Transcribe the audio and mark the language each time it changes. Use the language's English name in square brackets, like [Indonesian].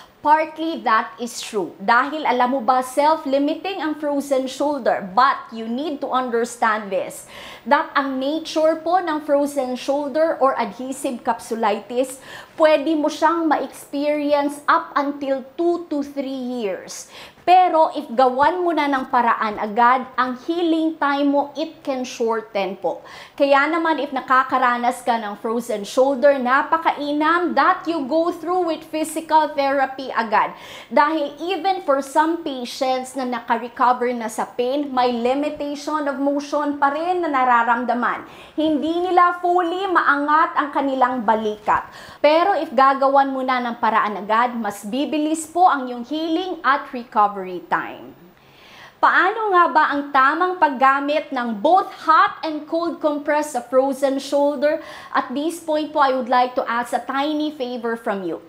[English] Partly that is true. [Filipino] Dahil alam mo ba, self-limiting ang frozen shoulder. [English] But you need to understand this, that [Filipino] ang nature po ng frozen shoulder or adhesive capsulitis, pwede mo siyang ma-experience up until 2 to 3 years. Pero if gawan mo na ng paraan agad, ang healing time mo, [English] it can shorten [Filipino] po. Kaya naman if nakakaranas ka ng frozen shoulder, napakainam [English] that you go through with physical therapy [Filipino] agad. Dahil even for some patients na naka-recover na sa pain, may limitation of motion pa rin na nararamdaman. Hindi nila fully maangat ang kanilang balikat. Pero if gagawan mo na ng paraan agad, mas bibilis po ang iyong healing at recovery time. Paano nga ba ang tamang paggamit ng both hot and cold compress sa frozen shoulder? [English] At this point po, I would like to ask a tiny favor from you.